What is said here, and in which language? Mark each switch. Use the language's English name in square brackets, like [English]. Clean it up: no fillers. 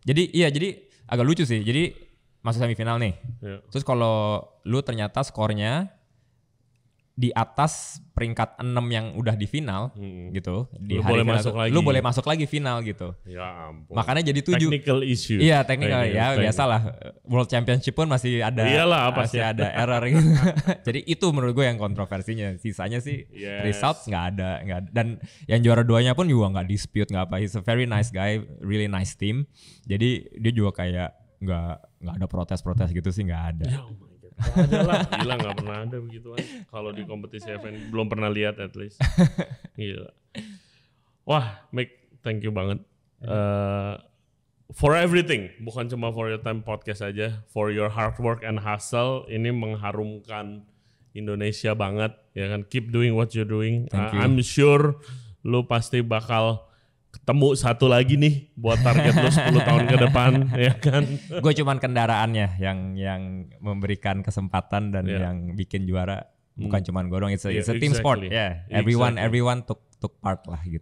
[Indonesian] Jadi agak lucu sih. Jadi masuk semifinal nih, terus kalau lu ternyata skornya di atas peringkat 6 yang udah di final gitu, di hari final lu boleh masuk lagi final gitu. Ya ampun. Makanya jadi 7. [English] Technical issue. [Indonesian] Iya, technical ya biasalah. World Championship pun masih ada ada error gitu. Jadi itu menurut gue yang kontroversinya. Sisanya sih results nggak ada. Dan yang juara 2-nya pun juga nggak dispute, nggak apa. [English] He's a very nice guy, really nice team. [Indonesian] Jadi dia juga kayak nggak ada protes-protes gitu sih, nggak ada. Gak ada lah, gila gak pernah ada begituan. Kalau di kompetisi event belum pernah lihat [English] at least. [Indonesian] Gila. [English] Wah, Mick, thank you [Indonesian] banget. [English] For everything, [Indonesian] bukan cuma [English] for your time podcast [Indonesian] aja, [English] for your hard work and hustle. [Indonesian] Ini mengharumkan Indonesia banget, ya kan? [English] Keep doing what you're doing. I'm sure [Indonesian] lu pasti bakal ketemu satu lagi nih buat target lu 10 tahun ke depan, ya kan? Gue cuman kendaraannya yang memberikan kesempatan dan yang bikin juara, bukan cuman gue doang. [English] It's a team sport, everyone took part [Indonesian] lah gitu.